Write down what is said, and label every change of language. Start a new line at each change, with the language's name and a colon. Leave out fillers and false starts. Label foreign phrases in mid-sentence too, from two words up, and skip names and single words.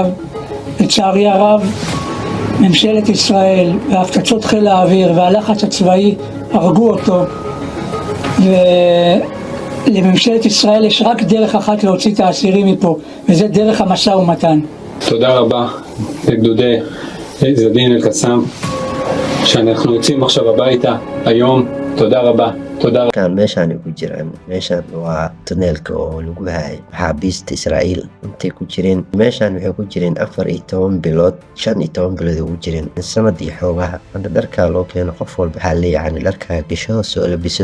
Hebrew: לצערי הרב ממשלת ישראל והפצצות חיל האוויר והלחץ הצבאי הרגו אותו, ולממשלת ישראל יש רק דרך אחת להוציא את האסירים מפה, וזה דרך המשא ומתן. תודה רבה לגדודי עז-א-דין אל-קסאם שאנחנו יוצאים עכשיו הביתה היום. תודה רבה.
Somali: kan meeshaan ay ku jiraan, meeshaan waa tuneelka oo lagu hayay maxaabiista Israa'iil intay ku jireen. meeshaan waxay ku jireen 14 bilood 15 bilood ugu jireen sanad iyo xoogaha. hadda dharka loo keeno qof walba waxaa leeyahay dharka gasho soo labiso.